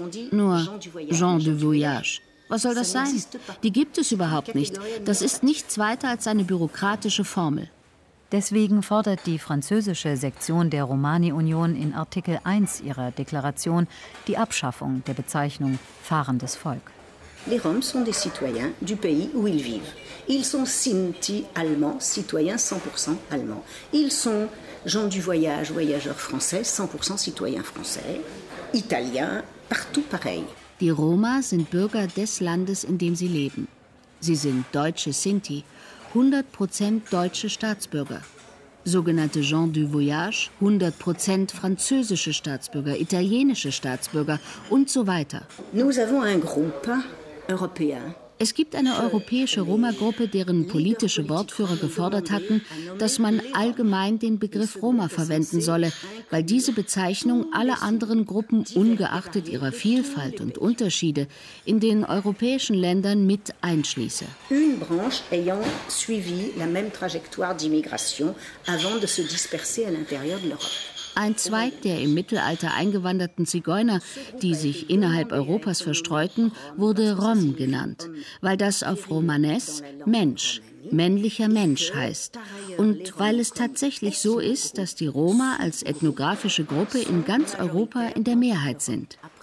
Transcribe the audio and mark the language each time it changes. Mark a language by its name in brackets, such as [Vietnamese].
[German] Nur Jean du Voyage. Was soll das sein? Die gibt es überhaupt nicht. Das ist nichts weiter als eine bürokratische Formel. Deswegen fordert die französische Sektion der Romani-Union in Artikel 1 ihrer Deklaration die Abschaffung der Bezeichnung fahrendes Volk. [French] Les Roms sont des citoyens du pays où ils vivent. Ils sont Sinti allemands, citoyens 100% allemands. Ils sont gens du voyage, voyageurs français, 100% citoyens français, italiens, partout pareil. [German] Die Roma sind Bürger des Landes, in dem sie leben. Sie sind deutsche Sinti. 100% deutsche Staatsbürger, sogenannte Jean du Voyage, 100% französische Staatsbürger, italienische Staatsbürger und so weiter. [French] Nous avons un groupe européen. [German] Es gibt eine europäische Roma-Gruppe, deren politische Wortführer gefordert hatten, dass man allgemein den Begriff Roma verwenden solle, weil diese Bezeichnung alle anderen Gruppen ungeachtet ihrer Vielfalt und Unterschiede in den europäischen Ländern mit einschließe. [French] Une branche ayant suivi la même trajectoire d'immigration avant de se disperser à l'intérieur de l'Europe. [German] Ein Zweig der im Mittelalter eingewanderten Zigeuner, die sich innerhalb Europas verstreuten, wurde Rom genannt, weil das auf Romanes Mensch, männlicher Mensch heißt. Und weil es tatsächlich so ist, dass die Roma als ethnografische Gruppe in ganz Europa in der Mehrheit sind.